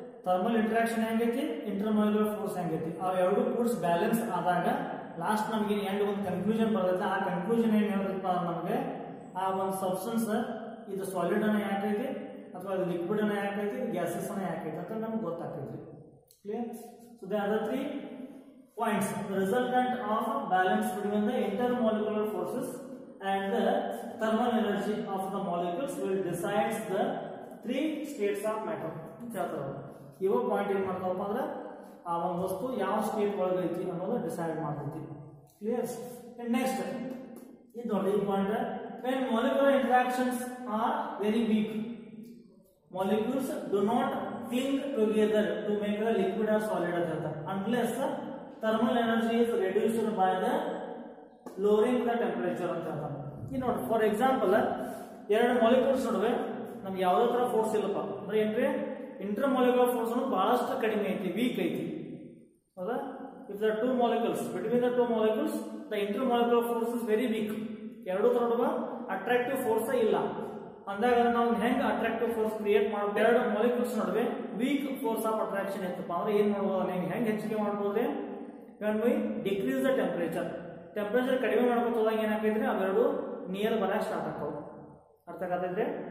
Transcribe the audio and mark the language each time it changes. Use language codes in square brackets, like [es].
[kn] Thermal interaction ಹೆಂಗೈತಿ, intermolecular force ಹೆಂಗೈತಿ, ಅವೆರಡು ಫೋರ್ಸ್ ಬ್ಯಾಲೆನ್ಸ್ ಆದಾಗ ಲಾಸ್ಟ್ ನಮ್ಗೆ ಎಂಡ್ ಒಂದು ಕನ್ಕ್ಲೂಷನ್ ಬರುತ್ತೆ. ಆ ಕನ್ಕ್ಲೂಷನ್ ಏನ್ ಹೇಳ್ತಪ್ಪ ನಮಗೆ ಆ ಒಂದು ಸಬ್ಸ್ಟೆನ್ಸ್ ಇದು ಸಾಲಿಡ್ ಅನ್ನ ಯಾಕೈತಿ ಅಥವಾ ಅದು ಲಿಕ್ವಿಡ್ ಅನ್ನ ಯಾಕೈತಿ ಗ್ಯಾಸಸ್ ಅನ್ನ ಯಾಕೈತಿ ಅಂತ ನಮ್ಗೆ ಗೊತ್ತಾಗ್ತೈತಿ. [en] Clear? So they are the 3 points. The resultant of balance between the intermolecular forces and the thermal energy of the molecules will decides the 3 states of matter. [kn] ಇವ point ಏನ್ ಮಾಡ್ತಾವಪ್ಪ ಅಂದ್ರೆ ಆ ಒಂದು ವಸ್ತು ಯಾವ ಸ್ಟೇಟ್ ಒಳಗೆ ಐತಿ ಅನ್ನೋದು ಡಿಸೈಡ್ ಮಾಡ್ತೈತಿ. [en] Clear? [kn] ನೆಕ್ಸ್ಟ್ ಇದು ನೋಡಿ ಈ point, [en] when molecular interactions are very weak, molecules do not cling together to make a liquid or solid [kn] ಅಂತ ಹೇಳ್ತಾರೆ [en] unless thermal energy is reduced by the lowering the temperature ಅಂತ ಹೇಳ್ತಾರೆ. [kn] ಈ ನೋಡಿ ಫಾರ್ ಎಕ್ಸಾಂಪಲ್ ಎರಡು ಮಾಲಿಕ್ಯೂಲ್ಸ್ ನಡುವೆ ನಮ್ಗೆ ಯಾವುದೇ ತರ ಫೋರ್ಸ್ ಇಲ್ಲಪ್ಪ ಅಂದ್ರೆ ಏನ್ರಿ ಇಂಟರ್ಮಾಲಿಕ್ಯುಲರ್ ಫೋರ್ಸ್ ಅನ್ನೋದು ಬಹಳಷ್ಟು ಕಡಿಮೆ ಐತಿ, ವೀಕ್ ಐತಿ. ಹೌದಾ? [en] If the 2 molecules between the 2 molecules the intermolecular force is very weak. [kn] ಎರಡು ತರ ನಡುವೆ ಅಟ್ರಾಕ್ಟಿವ್ ಫೋರ್ಸ್ ಇಲ್ಲ ಅಂದಾಗ ನಾವು ಹೆಂಗ್ ಅಟ್ರಾಕ್ಟಿವ್ ಫೋರ್ಸ್ ಕ್ರಿಯೇಟ್ ಮಾಡಬಹುದು? ಎರಡು ಮಾಲಿಕ್ಯೂಲ್ಸ್ ನಡುವೆ ವೀಕ್ ಫೋರ್ಸ್ ಆಫ್ ಅಟ್ರಾಕ್ಷನ್ ಇತ್ತಪ್ಪ ಅಂದ್ರೆ ಏನ್ ಮಾಡಬಹುದು, ಹೆಂಗ್ ಹೆಚ್ಚಿಗೆ ಮಾಡಬಹುದೇ? [en] when we decrease the temperature [kn] ಕಡಿಮೆ ಮಾಡ್ಕೊತ ಹೋದಾಗ ಏನಾಗ್ತೈತ್ರಿ ಅವೆರಡು ನಿಯರ್ ಬರಕ್ ಸ್ಟಾರ್ಟ್ ಆಗ್ತಾವ. ಅರ್ಥ ಆಗತೈತ್ರಿ?